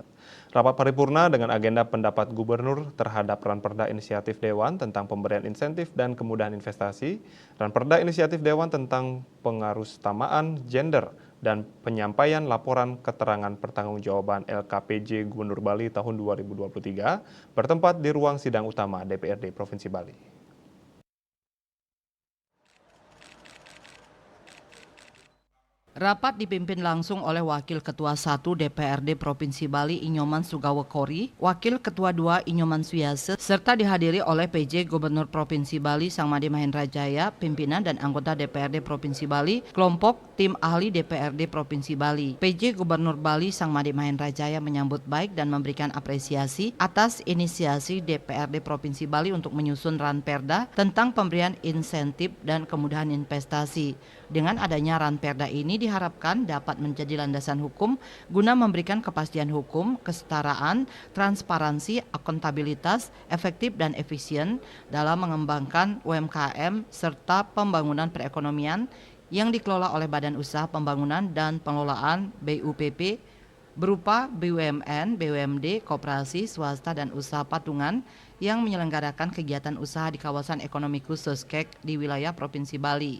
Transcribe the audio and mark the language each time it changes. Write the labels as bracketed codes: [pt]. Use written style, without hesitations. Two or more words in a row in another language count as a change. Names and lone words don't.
[id] Rapat paripurna dengan agenda pendapat gubernur terhadap Ranperda Inisiatif Dewan tentang pemberian insentif dan kemudahan investasi, Ranperda Inisiatif Dewan tentang pengarusutamaan gender, dan penyampaian laporan keterangan pertanggungjawaban LKPJ Gubernur Bali tahun 2023 bertempat di ruang sidang utama DPRD Provinsi Bali. Rapat dipimpin langsung oleh Wakil Ketua 1 DPRD Provinsi Bali Inyoman Sugawekori, Wakil Ketua 2 Inyoman Suyase, serta dihadiri oleh PJ Gubernur Provinsi Bali Sangmadi Mahendra Jaya, pimpinan dan anggota DPRD Provinsi Bali, kelompok tim ahli DPRD Provinsi Bali. PJ Gubernur Bali Sangmadi Mahendra Jaya menyambut baik dan memberikan apresiasi atas inisiasi DPRD Provinsi Bali untuk menyusun Ranperda tentang pemberian insentif dan kemudahan investasi. Dengan adanya Ranperda ini diharapkan dapat menjadi landasan hukum guna memberikan kepastian hukum, kesetaraan, transparansi, akuntabilitas, efektif dan efisien dalam mengembangkan UMKM serta pembangunan perekonomian yang dikelola oleh Badan Usaha Pembangunan dan Pengelolaan BUPP berupa BUMN, BUMD, koperasi, swasta dan usaha patungan yang menyelenggarakan kegiatan usaha di kawasan ekonomi khusus KEK di wilayah Provinsi Bali.